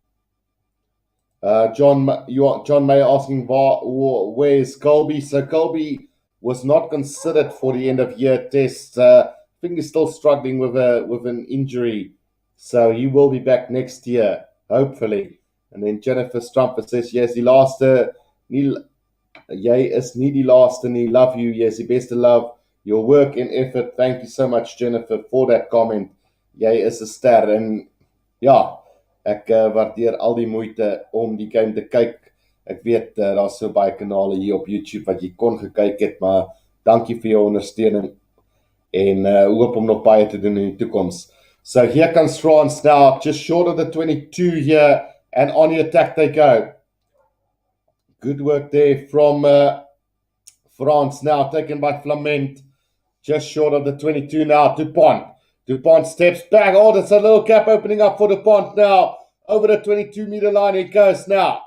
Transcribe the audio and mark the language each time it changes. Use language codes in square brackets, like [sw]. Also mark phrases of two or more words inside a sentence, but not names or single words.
[en] John May asking where is Colby? So Colby was not considered for the end of year test. I think he's still struggling with an injury, so he will be back next year, hopefully. And then Jennifer Strumper says, yes, [af] die laaste, jy is nie die laaste nie, [en] love you, yes, [af] die beste [en] love, your work and effort. Thank you so much, Jennifer, for that comment. [af] Jy is 'n ster, en ja, ek waardeer al die moeite om die game te kyk. Ek weet daar's so baie kanale hier op YouTube wat jy kon gekyk het, maar dankie vir jou ondersteuning en hoop om nog baie te doen in die toekoms. [en] So here comes France now, just short of the 22 here, and on the attack they go. Good work there from France now, taken by Flament, just short of the 22 now. Dupont. Dupont steps back. Oh, there's a little gap opening up for Dupont now. Over the 22-meter line it goes now.